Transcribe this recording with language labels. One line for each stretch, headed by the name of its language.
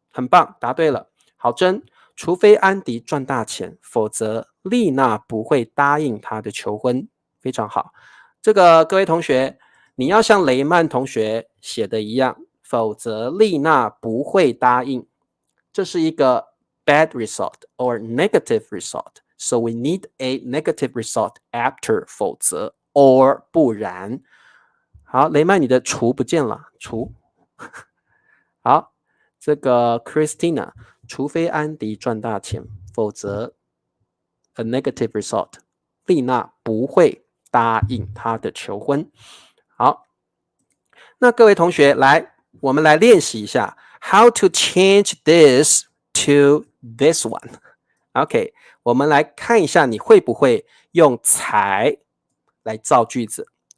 Chinese: 很棒，答对了。郝真，除非安迪赚大钱，否则丽娜不会答应他的求婚。非常好。这个各位同学，你要像雷曼同学写的一样，否则丽娜不会答应。这是一个
English: bad result or negative result. So we need a negative result after 否则 or 不然。
Chinese: 好，雷曼，你的除不见了，除。好，这个 Christina， 除非安迪赚大钱，否则
English: a negative result，
Chinese: 丽娜不会答应他的求婚。好，那各位同学，来，我们来练习一下
English: how to change this to this one。
Chinese: OK， 我们来看一下你会不会用才来造句子。